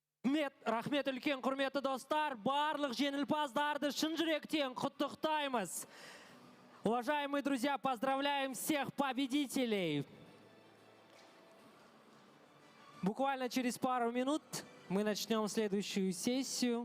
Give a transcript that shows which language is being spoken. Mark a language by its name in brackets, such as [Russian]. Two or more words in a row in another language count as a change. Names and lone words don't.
[Kazakh] Рахмет үлкен құрметті достар, барлық жеңімпаздарды шын жүректен құттықтаймыз. [Russian] Уважаемые друзья, поздравляем всех победителей. Буквально через пару минут мы начнем следующую сессию.